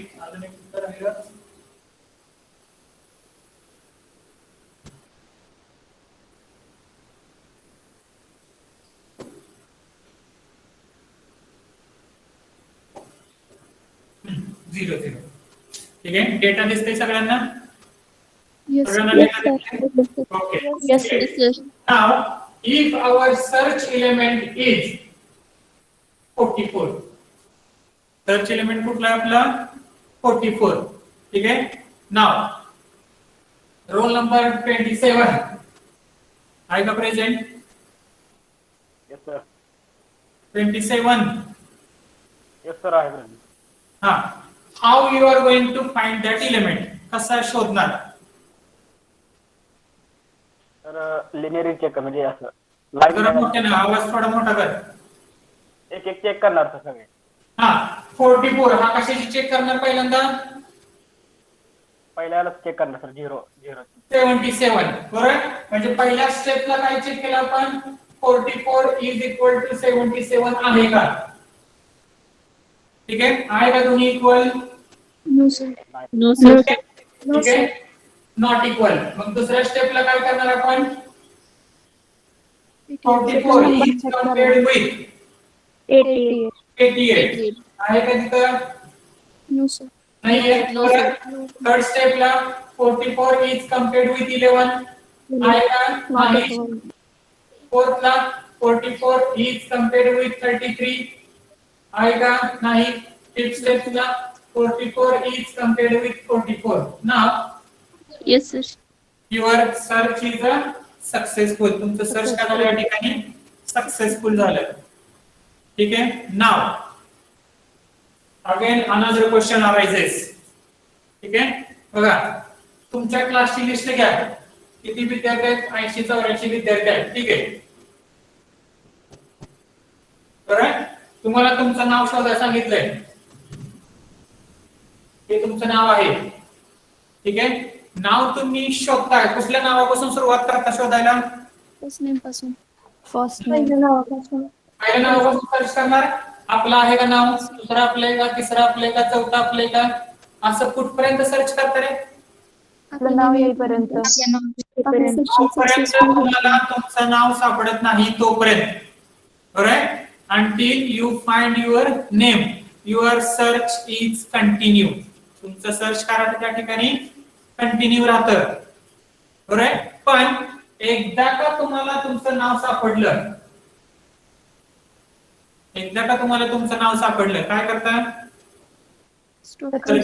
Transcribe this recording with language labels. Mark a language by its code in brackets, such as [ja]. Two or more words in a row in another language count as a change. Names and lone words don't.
[mr] अजून एक उत्तर आहे का? झिरो. ठीक आहे. डेटा दिसतोय सगळ्यांना? [en] Yes, [mr] सगळ्यांना [en] Yes, [mr] डेटा [en] sir. [mr] दिसतोय? ओके. [en] Yes, sir. Now, if our search element is 44, search element [mr] कुठला आहे आपला? 44. ठीक आहे. [en] Now, roll number [mr] 27 आहे का प्रेझेंट? [en] Yes, sir. 27. Yes, sir. I have. [mr] हा. [en] How you are going to find that element? [mr] कसा शोधणार? तर लिनियर चेक कर म्हणजे असं जरा लाईन मोठ्याने आवाज थोडा मोठा कर. एक एक चेक करणार सर सगळे. हा. 44 हा कशाची चेक करणार पहिल्यांदा? पहिल्याला चेक करणार सर 0 0. 77. बरोबर. म्हणजे पहिल्या स्टेपला काय चेक केलं आपण? 44 [en] is equal to [mr] 77 आहे का? ठीक आहे. आहे का दोन्ही इक्वल? [en] No, sir. No, sir. No, [mr] ठीक आहे. [en] sir. not equal. [mr] मग दुसऱ्या स्टेपला काय करणार आपण? [en] 44 is compared with 88. [mr] 88. आहे का तिथं? [en] No, sir. [mr] नाही आहे. [en] No, sir. [mr] थर्ड स्टेपला 44 [en] is compared with [mr] 11. आहे का? नाही. फोर्थला 44 [en] is compared with [mr] 33. आहे का? नाही. फिफ्थ स्टेपला 44 [en] is compared with [mr] 44. नाउ [en] Yes, sir. your search is a successful. [mr] तुमचं सर्च करायला या ठिकाणी सक्सेसफुल झालं. ठीक आहे. [en] now again another question arises. [mr] ठीक आहे. बघा, तुमच्या क्लासची लिस्ट घ्या. किती विद्यार्थी आहेत? 80-84 विद्यार्थी आहेत. ठीक आहे. बरोबर. तुम्हाला तुमचं नाव शोधायला सांगितलंय. हे तुमचं नाव आहे. ठीक आहे. नाव तुम्ही शोधताय. कुठल्या नावापासून सुरुवात करता शोधायला? [en] First name पासून. First name. [mr] पहिल्या नावापासून. पहिल्या नावापासून सर्च करणार. आपलं आहे का नाव? दुसरं आपलंय का? तिसरं आपलंय का? चौथं आपलंय का? असं कुठपर्यंत सर्च करता रे? आपलं नाव येईपर्यंत. जोपर्यंत तुम्हाला तुमचं नाव सापडत नाही तोपर्यंत. बरोबर. [en] until you find your name. Your search is continue. [mr] तुमचं सर्च करायचं त्या ठिकाणी कंटिन्यू राहतं. बरोबर. पण एकदा का तुम्हाला तुमचं नाव सापडलं, काय करता? सर्चिंग